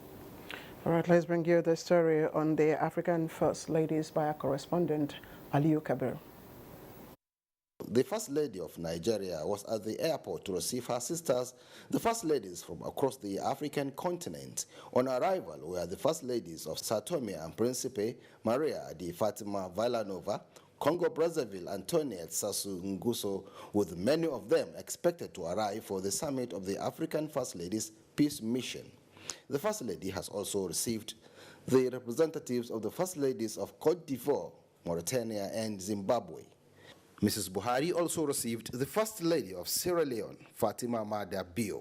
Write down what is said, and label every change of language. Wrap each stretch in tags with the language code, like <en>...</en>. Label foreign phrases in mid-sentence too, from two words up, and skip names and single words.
<en>All right, let's bring you the story on the African First Ladies by our correspondent, Aliu Kabir. The First Lady of Nigeria was at the airport to receive her sisters, the First Ladies from across the African continent. On arrival were the First Ladies of Sao Tome and Principe, Maria de Fatima Villanova, Congo-Brazzaville, Antoniette Sassou Nguesso, with many of them expected to arrive for the summit of the African First Ladies Peace Mission. The First Lady has also received the representatives of the First Ladies of Côte d'Ivoire, Mauritania, and Zimbabwe. Mrs. Buhari also received the First Lady of Sierra Leone, Fatima Mada Bio.</en>